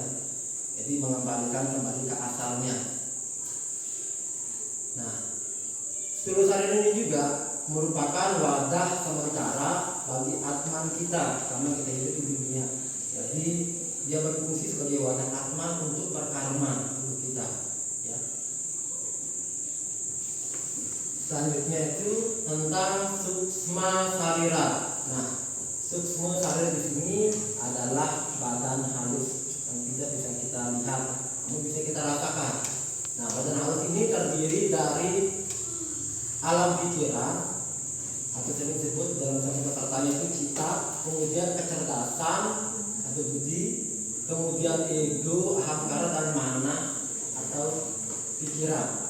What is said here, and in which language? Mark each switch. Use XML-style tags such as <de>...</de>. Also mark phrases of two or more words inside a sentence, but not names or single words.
<id>Jadi mengembalikan kembali ke asalnya. Nah, stula salira ini juga merupakan wadah sementara bagi atman kita karena kita hidup di dunia. Jadi dia berfungsi sebagai wadah atman untuk berkarma tubuh kita. Ya. Selanjutnya itu tentang suksma salira. Nah, suksma salira di sini adalah badan halus yang tidak bisa kita lihat, namun bisa kita rasakan. Nah, badan halus ini terdiri dari alam pikiran atau sering disebut dalam satu pesertanya itu cita, kemudian kecerdasan atau budi, kemudian ego, ahamkara, dan mana atau pikiran.</id>